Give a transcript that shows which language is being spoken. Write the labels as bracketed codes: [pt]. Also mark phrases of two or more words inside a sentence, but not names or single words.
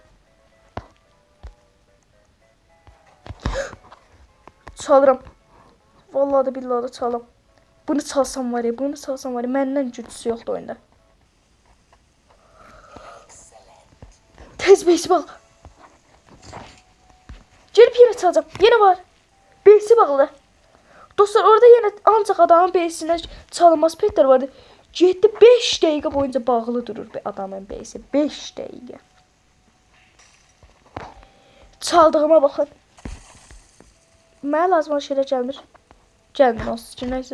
[az] Çalıram. Vallahi da billahi da çalam. Bunu çalsam var ya, məndən gücüsü yoxdur oyunda. Tez beysi bağla. [tr] Gelip yine çalacağım. Yine var. Beysi bağlı. Dostlar, orada yine ancaq adamın beysine çalınmaz petler vardı. [az] 5 dəqiqə boyunca bağlı durur bir adamın beysi. 5 dəqiqə. Çaldığıma baxın. Mənə lazım olan şeylər gəlmir. Gəlmir olsun ki, neyse.